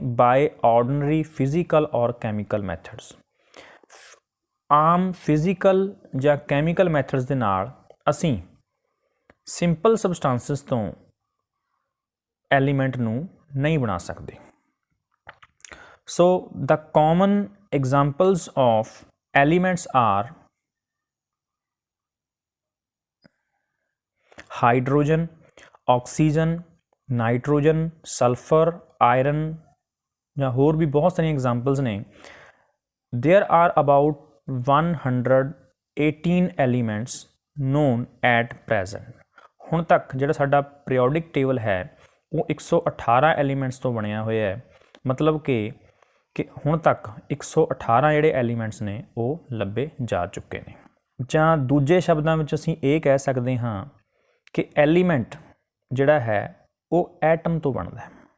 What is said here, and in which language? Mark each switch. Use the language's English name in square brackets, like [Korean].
[English] By ordinary physical or chemical methods. [Punjabi] ਆਮ physical ਜਾਂ chemical methods ਦੇ ਨਾਲ ਅਸੀਂ ਸਿੰਪਲ ਸਬਸਟੈਂਸਿਸ ਤੋਂ ਐਲੀਮੈਂਟ ਨੂੰ ਨਹੀਂ ਬਣਾ ਸਕਦੇ। [English] So the common examples of elements are hydrogen, oxygen, nitrogen, sulfur, iron, [Punjabi] ਜਾਂ ਹੋਰ ਵੀ ਬਹੁਤ ਸਾਰੀਆਂ ਐਗਜ਼ਾਮਪਲਸ ਨੇ [English] There are about 118 elements known at present. [Punjabi] ਹੁਣ तक ਜਿਹੜਾ ਸਾਡਾ ਪੀਰੀਓਡਿਕ ਟੇਬਲ ਹੈ ਉਹ 118 ਐਲੀਮੈਂਟਸ ਤੋਂ ਬਣਿਆ ਹੋਇਆ ਹੈ। ਮਤਲਬ ਕਿ ਹੁਣ ਤੱਕ 118 ਜਿਹੜੇ ਐਲੀਮੈਂਟਸ ਨੇ ਉਹ ਲੱਭੇ ਜਾ ਚੁੱਕੇ ਨੇ। ਜਾਂ ਦੂਜੇ ਸ਼ਬਦਾਂ ਵਿੱਚ ਅਸੀਂ ਇਹ ਕਹਿ ਸਕਦੇ ਹਾਂ ਕਿ ਐਲੀਮੈਂਟ ਜਿਹੜਾ ਹੈ ਉਹ ਐਟਮ ਤੋਂ ਬਣਦਾ ਹੈ।